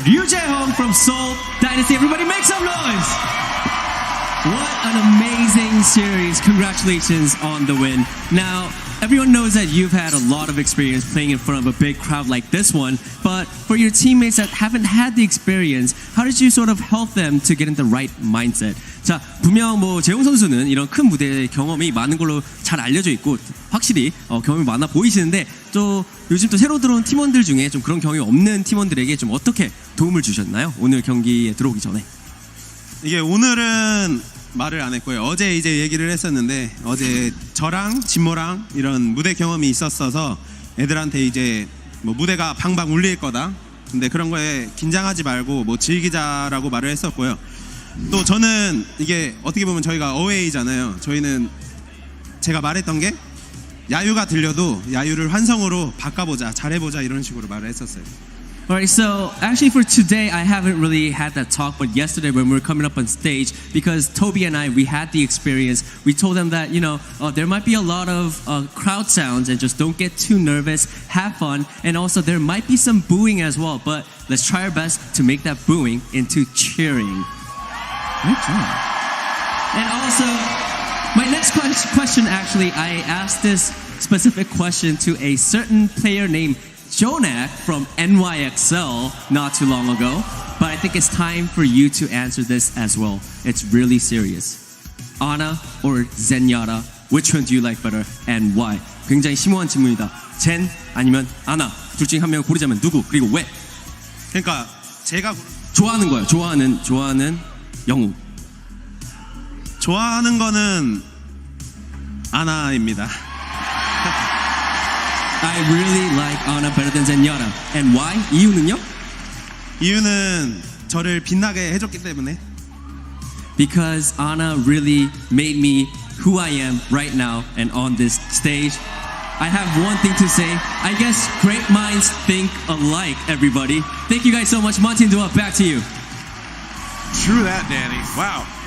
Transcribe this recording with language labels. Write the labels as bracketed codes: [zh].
[en] Ryu Jaehong from Seoul Dynasty. Everybody make some noise! What an amazing series. Congratulations on the win. Now, everyone knows that you've had a lot of experience playing in front of a big crowd like this one, but for your teammates that haven't had the experience, how did you sort of help them to get in the right mindset? [ko] 자, 분명 재홍 선수는 이런 큰 무대의 경험이 많은 걸로 잘 알려져 있고 확실히 경험이 많아 보이시는데 또 요즘 또 새로 들어온 팀원들 중에 좀 그런 경험이 없는 팀원들에게 좀 어떻게 도움을 주셨나요? 오늘 경기에 들어오기 전에. 이게 오늘은 말을 안 했고요. 어제 이제 얘기를 했었는데 어제 저랑 진모랑 이런 무대 경험이 있었어서 애들한테 이제 뭐 무대가 방방 울릴 거다. 근데 그런 거에 긴장하지 말고 뭐 즐기자라고 말을 했었고요. 또 저는 이게 어떻게 보면 저희가 어웨이잖아요. 저희는 제가 말했던 게 야유가 들려도 야유를 환성으로 바꿔보자, 잘해보자 이런 식으로 말을 했었어요. [en] All right, so actually for today, I haven't really had that talk, but yesterday when we were coming up on stage, because Toby and I, we had the experience, we told them that, there might be a lot of crowd sounds and just don't get too nervous, have fun, and also there might be some booing as well, but let's try our best to make that booing into cheering. Good job. And also, my next question actually, I asked this specific question to a certain player named Jonak from NYXL not too long ago, but I think it's time for you to answer this as well. It's really serious. Ana or Zenyatta, which one do you like better and why? [ko] 굉장히 심오한 질문이다. 젠 아니면 아나, 둘 중에 한 명을 고르자면 누구 그리고 왜? 그러니까 제가 좋아하는 거예요. 좋아하는 영웅. 좋아하는 거는 아나입니다. [en] I really like Ana better than Zenyatta. And why? [ko] 이유는요? 이유는 저를 빛나게 해줬기 때문에. [en] Because Ana really made me who I am right now and on this stage. I have one thing to say. I guess great minds think alike, everybody. Thank you guys so much. Monty and Dua, back to you. True that, Danny. Wow.